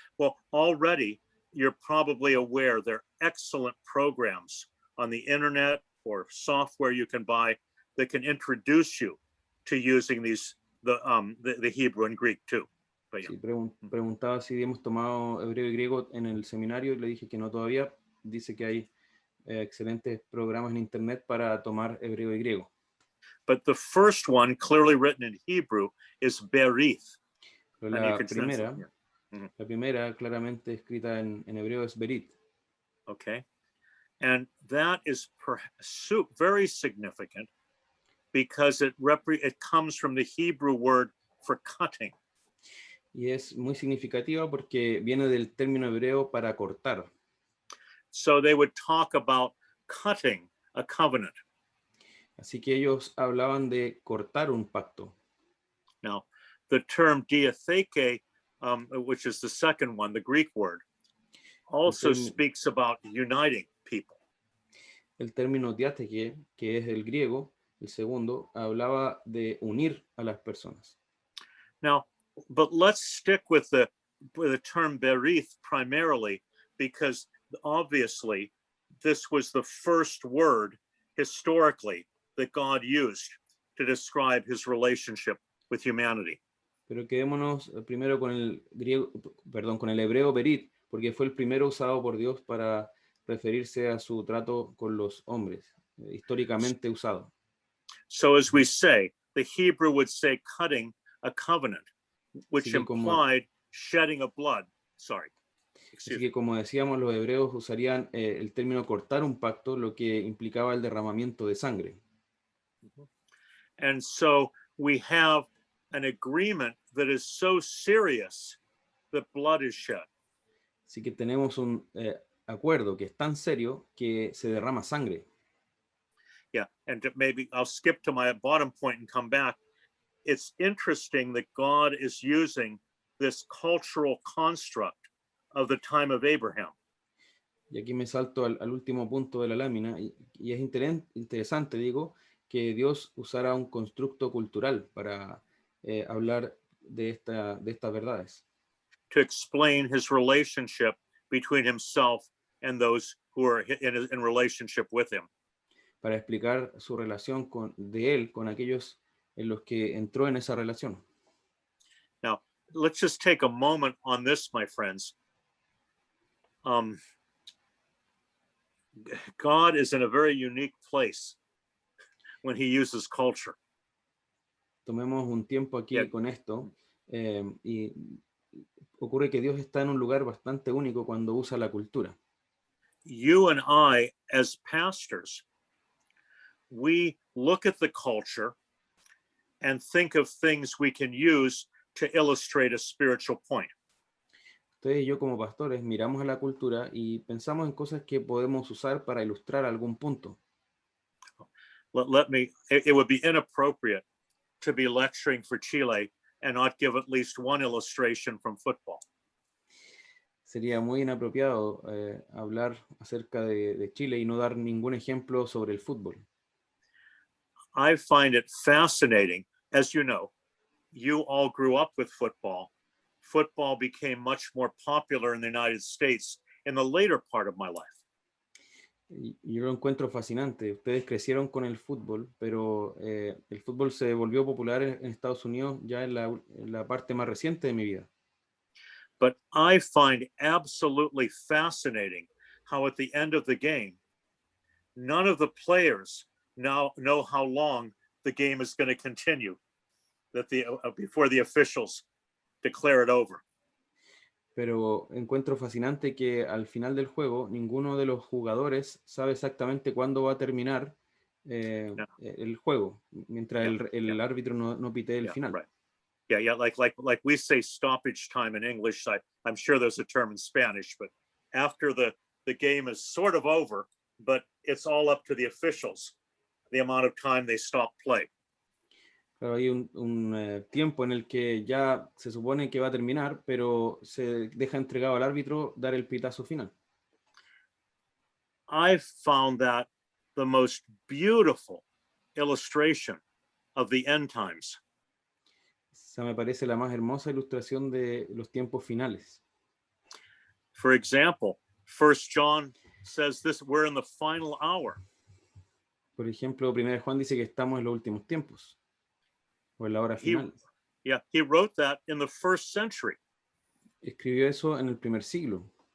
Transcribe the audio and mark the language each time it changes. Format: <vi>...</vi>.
<en>Well, already you're probably aware there are excellent programs on the internet or software you can buy that can introduce you to using the Hebrew and Greek too. But yeah.</en> <es>Sí, preguntaba si hemos tomado hebreo y griego en el seminario y le dije que no todavía. Dice que hay excelentes programas en internet para tomar hebreo y griego.</es> <en>But the first one, clearly written in Hebrew, is Berith.</en> <es>Pero</es> <en>And you</en> <es>la</es> <en>can translate</en> <es>primera,</es> <en>it.</en> <es>la primera claramente escrita en hebreo es Berit.</es> <en>Okay. And that is very significant because it comes from the Hebrew word for cutting.</en> <es>Y es muy significativa porque viene del término hebreo para cortar.</es> <en>So they would talk about cutting a covenant.</en> <es>Así que ellos hablaban de cortar un pacto.</es> <en>Now, the term diatheke, which is the second one, the Greek word, also speaks about uniting people.</en> <es>El término diásteke, que es el griego, el segundo, hablaba de unir a las personas.</es> <en>Now, but let's stick with the term berith primarily, because obviously this was the first word historically that God used to describe his relationship with humanity.</en> <es>Pero quedémonos primero con el griego, perdón, con el hebreo berit, porque fue el primero usado por Dios para referirse a su trato con los hombres, históricamente usado.</es> <en>So as we say, the Hebrew would say cutting a covenant, which</en> <es>Así que</es> <en>implied shedding of blood. Sorry.</en> <es>Así que como decíamos, los hebreos usarían el término cortar un pacto, lo que implicaba el derramamiento de sangre.</es> <en>And so we have an agreement that is so serious that blood is shed.</en> <es>Así que tenemos un acuerdo que es tan serio que se derrama sangre.</es> <en>Yeah, and maybe I'll skip to my bottom point and come back. It's interesting that God is using this cultural construct of the time of Abraham.</en> <es>Y aquí me salto al último punto de la lámina, y es interesante, digo, que Dios usara un constructo cultural para hablar de estas verdades.</es> <en>To explain his relationship between himself and those who are in relationship with him.</en> <es>Para explicar su relación de él con aquellos en los que entró en esa relación.</es> <en>Now, let's just take a moment on this, my friends. God is in a very unique place when he uses culture.</en> <es>Tomemos un tiempo aquí con esto, y ocurre que Dios está en un lugar bastante único cuando usa la cultura.</es> <en>You and I, as pastors, we look at the culture and think of things we can use to illustrate a spiritual point.</en> <es>Ustedes y yo como pastores miramos a la cultura y pensamos en cosas que podemos usar para ilustrar algún punto.</es> <en>It would be inappropriate to be lecturing for Chile and not give at least one illustration from football.</en> <es>Sería muy inapropiado hablar acerca de Chile y no dar ningún ejemplo sobre el fútbol.</es> <en>I find it fascinating. As you know, you all grew up with football. Football became much more popular in the United States in the later part of my life.</en> <es>Yo lo encuentro fascinante. Ustedes crecieron con el fútbol, pero el fútbol se volvió popular en Estados Unidos ya en la parte más reciente de mi vida.</es> <en>But I find absolutely fascinating how at the end of the game, none of the players now know how long the game is going to continue, that before the officials declare it over.</en> <es>Pero encuentro fascinante que al final del juego ninguno de los jugadores sabe exactamente cuándo va a terminar el juego, mientras el árbitro no pite el final.</es> <en>Right. Yeah, like we say stoppage time in English. I'm sure there's a term in Spanish, but after the game is sort of over, but it's all up to the officials, the amount of time they stop play.</en> <es>Claro, hay un tiempo en el que ya se supone que va a terminar, pero se deja entregado al árbitro dar el pitazo final.</es> <en>I found that the most beautiful illustration of the end times.</en> <es>Esa me parece la más hermosa ilustración de los tiempos finales.</es> <en>For example, 1 John says this, we're in the final hour.</en> <es>Por ejemplo, 1 Juan dice que estamos en los últimos tiempos, o en la hora final.</es> <en>He wrote that in the 1st century.</en> <es>Escribió eso en el primer siglo.</es>